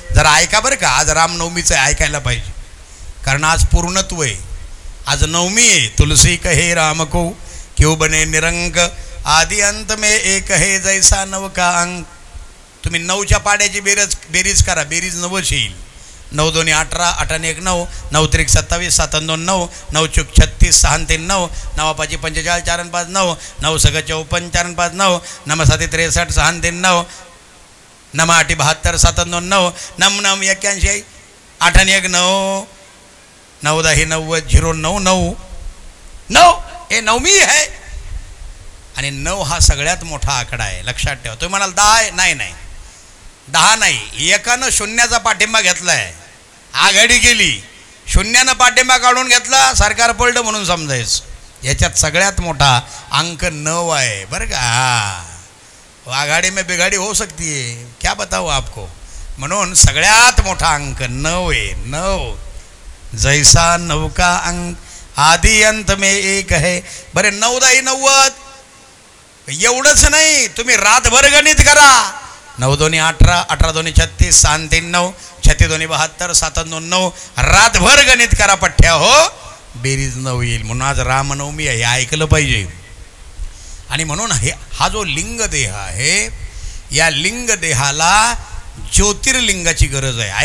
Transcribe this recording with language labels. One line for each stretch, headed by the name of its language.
Marathi: जरा ऐका बरं का, आज रामनवमीचं ऐकायला पाहिजे, कारण आज पूर्णत्व आहे. आज नवमी आहे.
Hindi: तुलसी कहे राम को क्यों बने निरंक, आदि अंत में एक है जैसा नव का अंक.
Marathi: तुम्ही 9च्या पाड्याची बेरीज करा, बेरीज 9 येईल. 9 दोन्ही 18, 8 1 9, 9 त्रिक 27, 7 2 9, 9 चूक 36, 6 3 9, 9 5 45, 4 5 9, 9 सग 54, 4 5 9, 9 7 63, 6 3 9, 9 8 72, 7 2 9, 9 9 81, 8 1 9, 9 10 90, 0 9 9 9. हे नवमी आहे आणि 9 हा सगळ्यात मोठा आकडा आहे. लक्षात ठेवा. तुम्ही म्हणाल 10 आहे, नाही नाही 10 नाही. एकानं शून्याचा पाठिंबा घेतलाय, आघाडी केली, शून्यानं पाठिंबा काढून घेतला, सरकार पडलं म्हणून समजायचं. याच्यात सगळ्यात मोठा अंक 9 आहे बरं का.
Hindi: आघाडी में बिघाडी हो सकती है, क्या बताओ आपको.
Marathi: म्हणून सगळ्यात मोठा अंक 9 आहे.
Hindi: 9 जैसा 9 का अंक, आदि अंत में एक है.
Marathi: बरे 9 10 90. एवढंच नाही, तुम्ही रातभर गणित करा. 9 दोन्ही 18, 18 दोन्ही 36, 6 3 9, 36 दोन्ही 72, 7 2 9. रातभर गणित करा पठ्ठ्या हो, बेरीज 9 येईल. म्हणून आज रामनवमी आहे, हे ऐकलं पाहिजे. आणि म्हणून हा जो लिंगदेह आहे, या लिंगदेहाला ज्योतिर्लिंगाची गरज आहे.